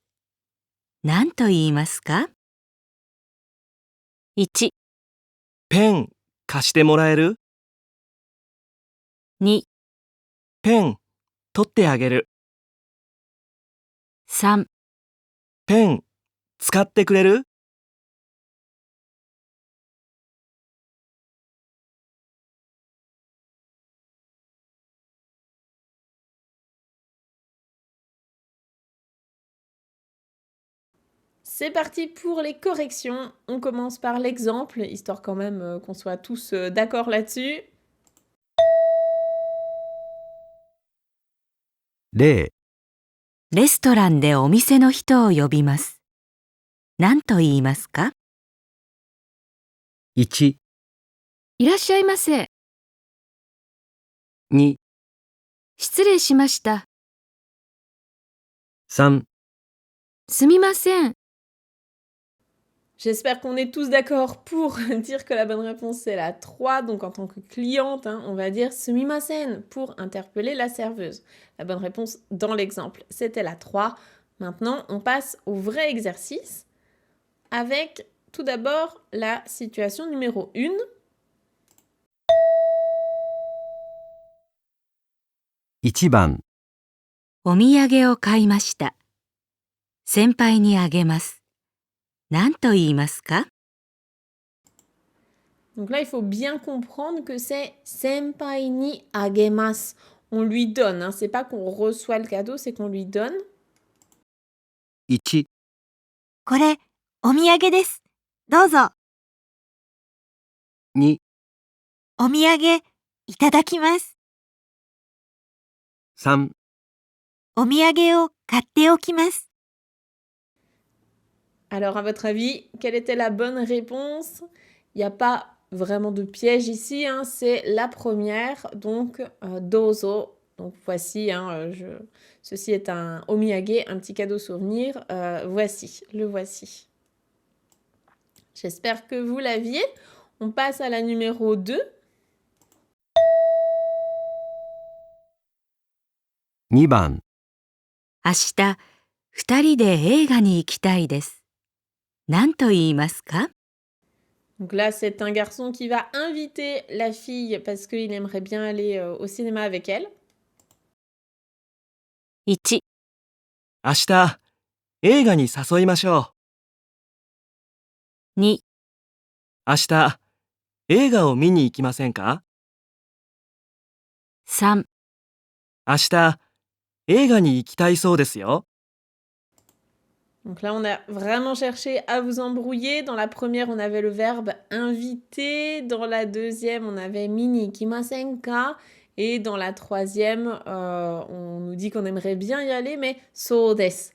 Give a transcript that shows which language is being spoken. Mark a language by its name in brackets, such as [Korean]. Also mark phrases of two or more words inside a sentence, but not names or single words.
[Japanese] 何と言いますか？ 1、ペン貸してもらえる？ 2、ペン取ってあげる。 3、ペン使ってくれる？ [French] C'est parti pour les corrections. On commence par l'exemple, histoire quand même qu'on soit tous d'accord là-dessus. [Japanese] 0、レストランでお店の人を呼びます。何と言いますか？ 1、いらっしゃいませ。 2、失礼しました。 3、すみません。 [French] J'espère qu'on est tous d'accord pour dire que la bonne réponse c'est la 3. Donc en tant que cliente, on va dire sumimasen pour interpeller la serveuse. La bonne réponse dans l'exemple, c'était la 3. Maintenant, on passe au vrai exercice avec tout d'abord la situation numéro 1. [Japanese] 1 番、お土産を買いました。先輩にあげます。何と言いますか？ [French] Donc là, il faut bien comprendre que c'est [Japanese] 先輩にあげます. [French] On lui donne, c'est pas qu'on reçoit le cadeau, c'est qu'on lui donne. [Japanese] 1、これ、お土産です。どうぞ。 2、お土産、いただきます。 3、お土産を買っておきます。 [French] Alors, à votre avis, quelle était la bonne réponse? Il n'y a pas vraiment de piège ici, c'est la première, donc dozo. Donc voici, ceci est un omiyage, un petit cadeau souvenir. Voici, le voici. J'espère que vous l'aviez. On passe à la numéro 2. [Japanese] 2 番、明日、二人で映画に行きたいです。何と言いますか？ [French] Donc là, c'est un garçon qui va inviter la fille parce qu'il aimerait bien aller au cinéma avec elle. [Japanese] 1、明日、映画に誘いましょ 2、う。明日、映画を見に行きませんか？ 3、明日、映画に行きたいそうですよ。 [French] Donc là, on a vraiment cherché à vous embrouiller. Dans la première, on avait le verbe inviter. Dans la deuxième, on avait [Japanese] 見に行きませんか. [French] Et dans la troisième, on nous dit qu'on aimerait bien y aller, mais [Japanese] そうです.